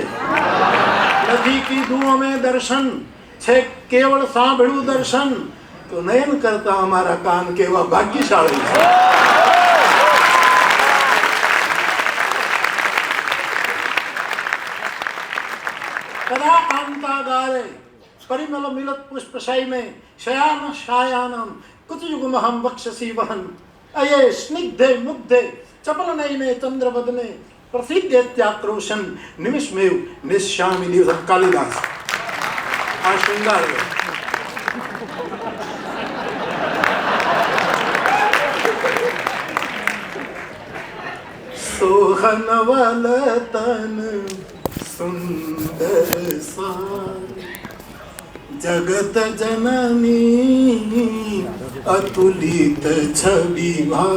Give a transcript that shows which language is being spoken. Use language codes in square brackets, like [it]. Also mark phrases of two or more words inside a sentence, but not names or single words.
[gu] નથી કીધું અમે દર્શન છે, કેવળ સાંભળ્યું દર્શન, તો નયન કરતા અમારા કાન કેવા ભાગ્યશાળી છે। [sa] कदा कान्तागारे परिमल मिलत पुष्पशाई में शयान शायानम कुतयुगमहम वक्षसि वहन अये स्निग्धे मुग्धे चपल नयने चंद्रवदने प्रसिद्धेत्याक्रोशन निमिषमेव निश्यामि दिवस। कालिदास। [hi] आ श्रृंगार सोहन वलतन सुंदर सार, जगत जननी अतुलित छवि भार।